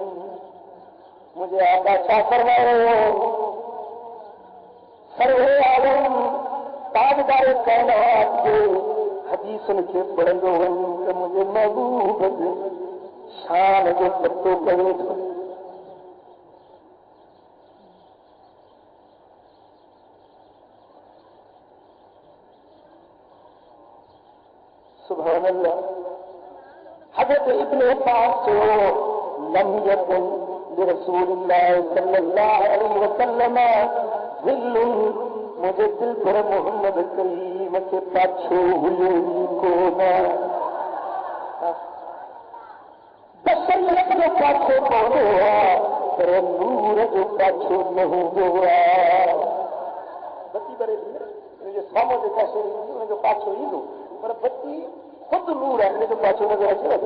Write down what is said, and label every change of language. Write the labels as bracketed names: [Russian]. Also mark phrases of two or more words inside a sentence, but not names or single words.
[Sindhi] मुंहिंजे आका छा फरमायो, सर्वे आलम ताजदार कायनात जे हदीसुनि खे पढ़ंदो वञ त मुंहिंजे महबूब जे शान जो पतो पवे थो। [Arabic] سبحان الله. [Sindhi] हज़रत इब्न अब्बास चयो, [Arabic] لم يكن لرسول الله صلى الله عليه وسلم ظل, [Sindhi] मुंहिंजे दिल पर मोहम्मद करीम खे पाछो हुयो ई कोन। बशरियत जो पाछो पवंदो आहे पर नूर जो पाछो न हूंदो आहे। बती भरे हिनजे साम्हूं जेका शइ ईंदी हुनजो पाछो ईंदो, पर बती खुदि नूर आहे, हिनजो पाछो नज़र अचे थो।